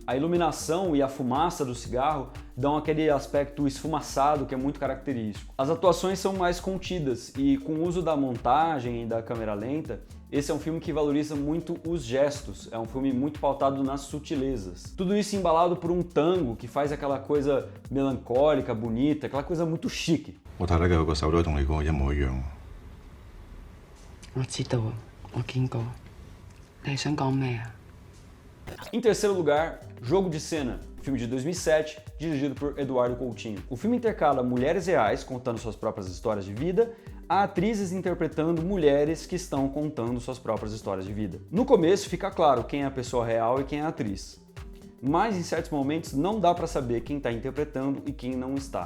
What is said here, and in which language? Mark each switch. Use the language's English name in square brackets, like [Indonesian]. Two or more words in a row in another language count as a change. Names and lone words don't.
[Portuguese] A iluminação e a fumaça do cigarro dão aquele aspecto esfumaçado que é muito característico. As atuações são mais contidas e com o uso da montagem e da câmera lenta, esse é um filme que valoriza muito os gestos, é um filme muito pautado nas sutilezas. Tudo isso embalado por um tango que faz aquela coisa melancólica, bonita, aquela coisa muito chique. [Cantonese] 我睇得嘅個手都同你嗰個一模一樣。我知道，我見過。你係想講咩啊？ [Portuguese] Em terceiro lugar, Jogo de Cena, filme de 2007, dirigido por Eduardo Coutinho. O filme intercala mulheres reais contando suas próprias histórias de vida a atrizes interpretando mulheres que estão contando suas próprias histórias de vida. No começo fica claro quem é a pessoa real e quem é a atriz, mas em certos momentos não dá para saber quem está interpretando e quem não está.